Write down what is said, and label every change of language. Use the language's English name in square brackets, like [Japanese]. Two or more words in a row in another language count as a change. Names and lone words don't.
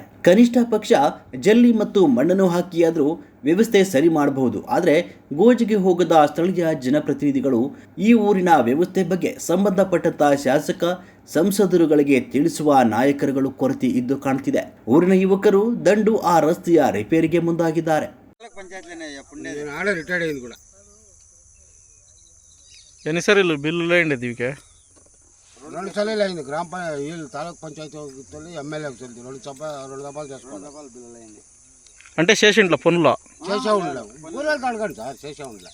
[Kannada] ಕನಿಷ್ಠ ಪಕ್ಷ ಜಲ್ಲಿ ಮತ್ತು ಮಣ್ಣನ್ನು ಹಾಕಿಯಾದರೂ ವ್ಯವಸ್ಥೆ ಸರಿ ಮಾಡಬಹುದು. ಆದರೆ ಗೋಜಿಗೆ ಹೋಗದ ಸ್ಥಳೀಯ ಜನಪ್ರತಿನಿಧಿಗಳು ಈ ಊರಿನ ವ್ಯವಸ್ಥೆ ಬಗ್ಗೆ ಸಂಬಂಧಪಟ್ಟಂತ ಶಾಸಕ ಸಂಸದರುಗಳಿಗೆ ತಿಳಿಸುವ ನಾಯಕರುಗಳು ಕೊರತೆ ಇದ್ದು ಕಾಣ್ತಿದೆ. ಊರಿನ ಯುವಕರು ದಂಡು ಆ ರಸ್ತೆಯ ರಿಪೇರಿಗೆ ಮುಂದಾಗಿದ್ದಾರೆ. [Telugu] ఎన్ని సార్లు బిల్లులు అయింది దీనికి? 2 సార్లు అయింది. వీళ్ళు తాలూకు పంచాయతీ ఎమ్మెల్యేకి తెలియదు. 2 దఫాలు చేసుకోవాలి బిల్లులు అయింది. అంటే చేసిండ్ల పనులు చేసే ఉండలేవు. ఊరేళ్ళు అడగండి సార్, చేసే ఉండలే.